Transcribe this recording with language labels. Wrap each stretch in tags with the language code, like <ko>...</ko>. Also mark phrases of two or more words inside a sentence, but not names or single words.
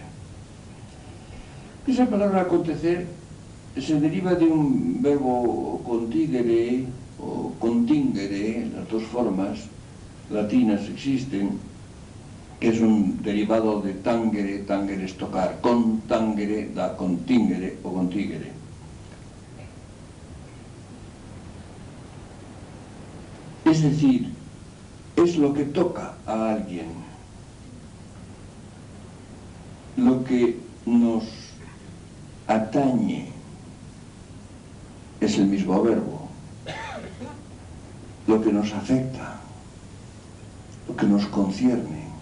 <es>Esa palabra acontecer se deriva de un verbo contingere o contingere, las dos formas latinas existen, que es un derivado de tangere, tangere es tocar, con tangere da contingere o contingere. Es decir, es lo que toca a alguien. lo que nos atañe es el mismo verbo, lo que nos afecta, lo que nos concierne.</es>